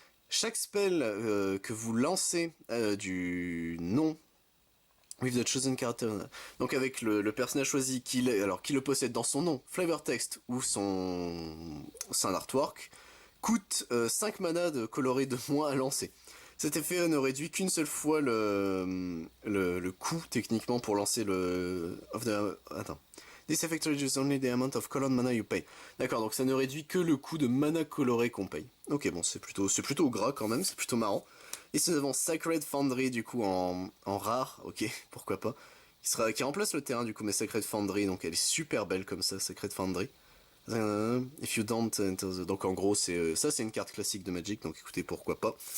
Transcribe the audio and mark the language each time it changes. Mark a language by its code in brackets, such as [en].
[fr] Chaque spell que vous lancez du nom [en] with the chosen character, [fr] donc avec le personnage choisi qui le possède dans son nom, flavor text ou son artwork, coûte 5 mana de coloré de moins à lancer. Cet effet ne réduit qu'une seule fois le coût techniquement pour lancer le... Attends. [en] This effect reduces only the amount of colored mana you pay. [fr] D'accord, donc ça ne réduit que le coût de mana coloré qu'on paye. Ok, bon, c'est plutôt gras quand même, c'est plutôt marrant. Ici nous avons Sacred Foundry du coup en rare, ok, pourquoi pas. Qui remplace le terrain du coup, mais Sacred Foundry, donc elle est super belle comme ça, Sacred Foundry. [en] If you don't enter the... [fr] Donc en gros, c'est une carte classique de Magic, donc écoutez, pourquoi pas.